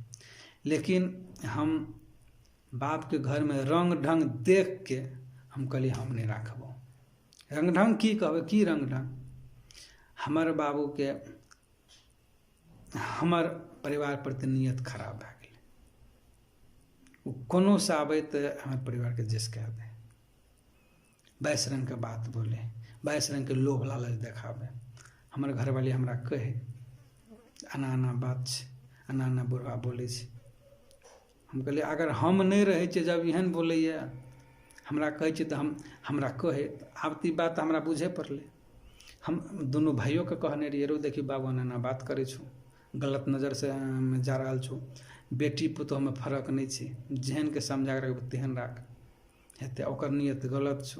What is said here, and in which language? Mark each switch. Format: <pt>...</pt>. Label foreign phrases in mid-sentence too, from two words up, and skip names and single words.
<mai>लेकिन हम बाप के घर में रंग ढंग देख के हम कहलिए हम नहीं राखबो। रंग ढंग की कहबै, की रंग ढंग, हमर बाबू के हमर परिवार प्रति नियत खराब भए गेलै। वो कोनो से आबै तो हमर परिवार के जेस कह दे, 22 रंग के बात बोले, 22 रंग के लोभ लालच देखाबे। हमर घरवाली हमरा कहे एना एना बात छै, एना एना बुढ़वा बोले छै। हम कहलिए अगर हम नहीं रहे छिए जब एहन बोलैए हमरा कहै छै तो हमरा कहे, आब तो बात हमरा बुझे पड़ले। हम दोनों भाइयों के कहने रहिए रो देखी बाबू एना एना बात करे छो, गलत नज़र से जा रहा छो, बेटी पुतोह में फर्क नहीं छै, जेहन के समझा के रखबे तेहन राख, हेते ओकर नियत गलत छो।</mai>